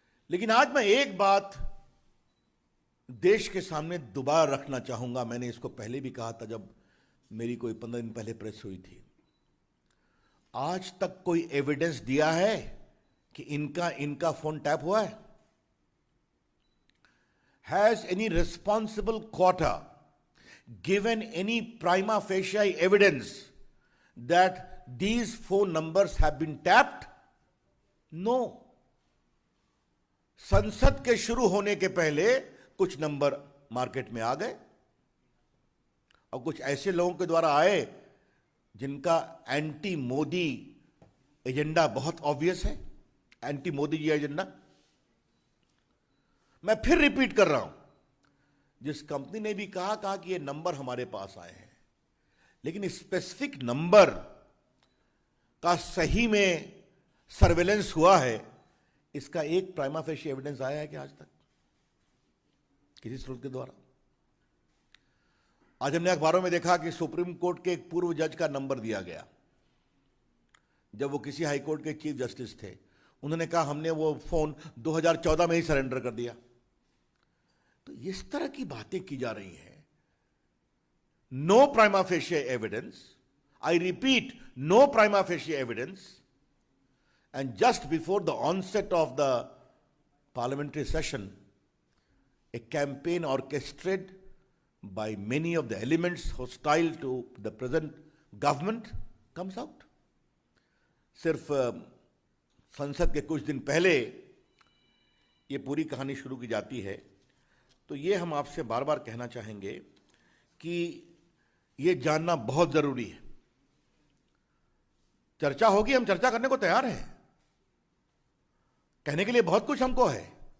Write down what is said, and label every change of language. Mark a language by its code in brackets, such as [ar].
[hi] लेकिन आज मैं एक बात देश के सामने दोबारा रखना चाहूंगा, मैंने इसको पहले भी कहा था जब मेरी कोई 15 दिन पहले प्रेस हुई थी। आज तक कोई एविडेंस दिया है कि इनका फोन टैप हुआ है? [en] Has any responsible quarter given any prima facie evidence that these phone numbers have been tapped? No. [hi] संसद के शुरू होने के पहले कुछ नंबर मार्केट में आ गए और कुछ ऐसे लोगों के द्वारा आए जिनका एंटी मोदी एजेंडा बहुत ऑब्वियस है, एंटी मोदी जी एजेंडा। मैं फिर रिपीट कर रहा हूं, जिस कंपनी ने भी कहा कि ये नंबर हमारे पास आए हैं, लेकिन स्पेसिफिक नंबर का सही में सर्वेलेंस हुआ है, इसका एक प्राइमा फेशी एविडेंस आया है कि आज तक किसी स्रोत के द्वारा? आज हमने अखबारों में देखा कि सुप्रीम कोर्ट के एक पूर्व जज का नंबर दिया गया, जब वो किसी हाई कोर्ट के चीफ जस्टिस थे। उन्होंने कहा हमने वो फोन 2014 में ही सरेंडर कर दिया। तो इस तरह की बातें की जा रही हैं। [en] No prima facie evidence, I repeat, no prima facie evidence, and just before the onset of the parliamentary session, a campaign orchestrated by many of the elements hostile to the present government comes out. [hi] सिर्फ संसद के कुछ दिन पहले ये पूरी कहानी शुरू की जाती है। तो ये हम आपसे बार बार कहना चाहेंगे कि ये जानना बहुत जरूरी है। चर्चा होगी, हम चर्चा करने को तैयार हैं, कहने के लिए बहुत कुछ हमको है।